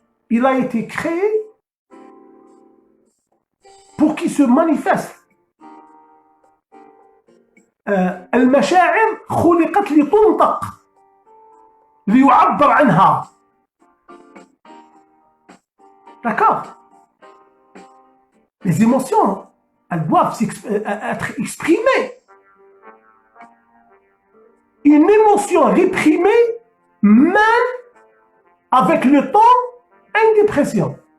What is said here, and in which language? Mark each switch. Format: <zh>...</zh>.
<fr>Il a été créé pour qu'il se manifeste.</fr> <ar>المشاعر خلقت لتنطق ليعبر عنها.</ar> <fr>D'accord? Les émotions, elles doivent être exprimées. Une émotion réprimée mène avec le temps à une dépression.</fr>